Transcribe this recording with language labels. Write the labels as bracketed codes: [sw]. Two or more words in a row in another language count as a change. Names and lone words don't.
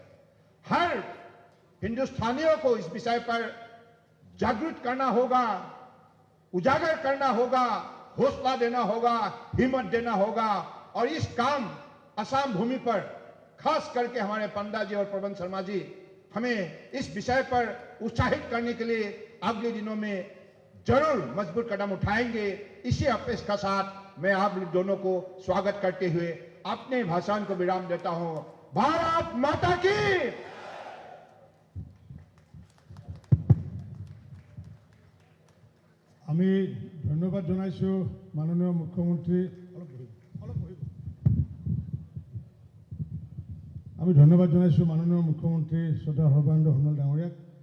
[hi] हर हिंदुस्तानियों को इस विषय पर जागृत करना होगा, उजागर करना होगा, हौसला देना होगा, हिम्मत देना होगा और इस काम असम भूमि पर खास करके हमारे पंडा जी और प्रबंध शर्मा जी हमें इस विषय पर उत्साहित करने के लिए अगले दिनों में जरूर मजबूत कदम उठाएंगे। इसी अपेक्षा के साथ मैं आप दोनों को स्वागत करते हुए अपने भाषण को विराम देता हूं। भारत माता की। [as] আমি ধন্যবাদ জানাইছো মাননীয় মুখ্যমন্ত্রী, আমি ধন্যবাদ জানাইছো মাননীয় মুখ্যমন্ত্রী শ্রদ্ধা সৰ্বানন্দ সোণোৱাল ডাঙৰীয়াক।